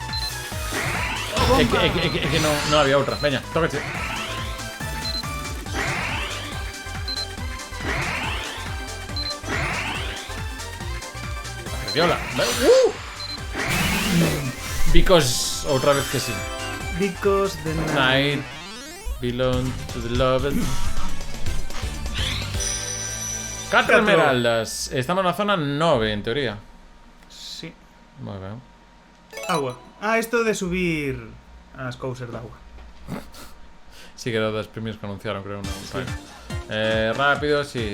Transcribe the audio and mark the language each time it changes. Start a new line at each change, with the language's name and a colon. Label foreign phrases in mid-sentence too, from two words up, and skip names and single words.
Galician: É que non había outra. Veña, tócache. Viola. Because outra vez que sí.
English: Because the Night belong to the loved.
Galician: 4 esmeraldas. Estamos na zona 9, en teoría. Sí. Moi ben. Agua. Ah, esto de subir as cousas de agua. Sí que era das primeiras que anunciaron, creo, non? Sí. Rápido, sí.